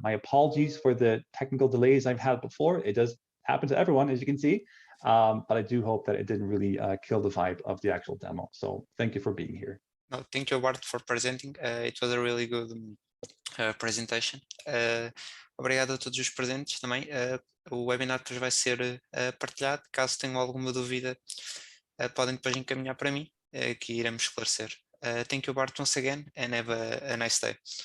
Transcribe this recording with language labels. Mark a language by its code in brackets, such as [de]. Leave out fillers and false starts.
[en] My apologies for the technical delays I've had before. It does happen to everyone, as you can see, but I do hope that it didn't really kill the vibe of the actual demo. So thank you for being here. No, thank you, Bart, for presenting. It was a really good presentation. [pt] Obrigado a todos os presentes também. O webinar depois vai ser partilhado. Caso tenham alguma dúvida, podem depois encaminhar para mim, que iremos esclarecer [en] Thank you, Bart, once again, and have a nice day.